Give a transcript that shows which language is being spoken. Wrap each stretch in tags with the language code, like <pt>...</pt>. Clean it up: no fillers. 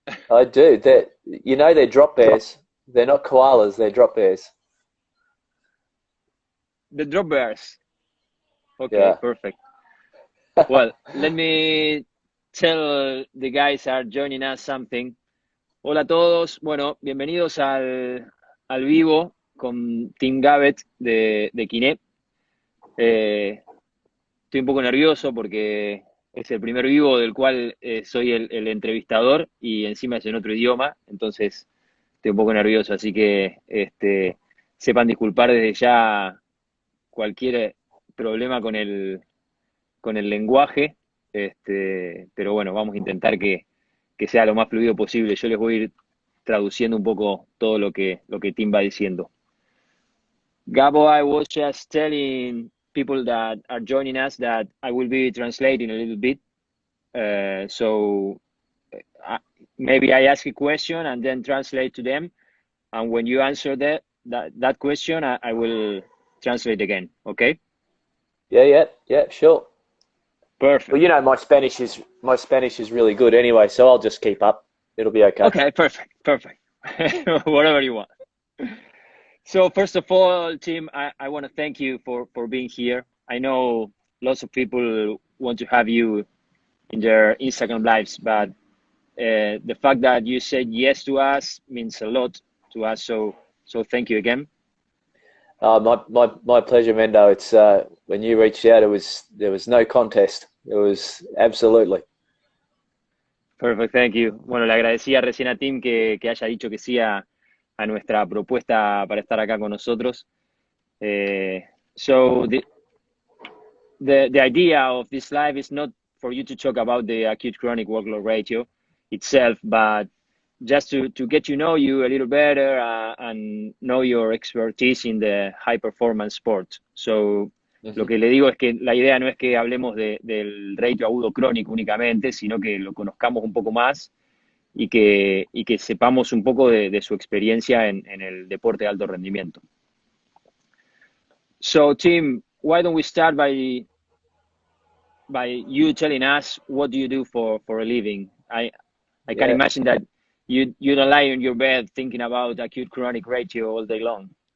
<en>I do. They're drop bears. They're not koalas. They're drop bears. The drop bears. Okay, Yeah. perfect. Well, let me tell the guys are joining us something.</en> <es>Hola a todos. Bueno, bienvenidos al vivo con Tim Gabbett de Kiné. Eh, Estoy un poco nervioso porque es el primer vivo del cual soy el entrevistador y encima es en otro idioma, entonces estoy un poco nervioso, así que sepan disculpar desde ya cualquier problema con el lenguaje, pero bueno, vamos a intentar que sea lo más fluido posible. Yo les voy a ir traduciendo un poco todo lo que Tim va diciendo.</es> <en>Gabo, I was just telling people that are joining us that I will be translating a little bit. So uh, maybe I ask a question and then translate to them. And when you answer that question, I will translate again. Okay? Yeah. Yeah. Yeah. Sure. Well, Perfect. my Spanish is really good anyway, so I'll just keep up. It'll be okay. Okay, perfect. Perfect. Whatever you want. So first of all, Tim, I want to thank you for being here. I know lots of people want to have you in their Instagram lives, but the fact that you said yes to us means a lot to us. So thank you again. My pleasure, Mendo. It's when you reached out, there was no contest. It was absolutely. Perfect, thank you.</en> <es>Bueno, le agradecía recién a Tim que haya dicho que sí a nuestra propuesta para estar acá con nosotros.</es> <en>Eh, so the idea of this live is not for you to talk about the acute chronic workload ratio itself, but just to get to know you a little better and know your expertise in the high performance sport. So,</en> <es>lo Hmm. que le digo es que la idea no es que hablemos del ratio agudo crónico únicamente, sino que lo conozcamos un poco más y que sepamos un poco de su experiencia en el deporte de alto rendimiento.</es> <en>So, Tim, why don't we start by you telling us what do you do for a living? I can Yeah. imagine that you don't lie in your bed thinking about acute chronic ratio all day long.</en>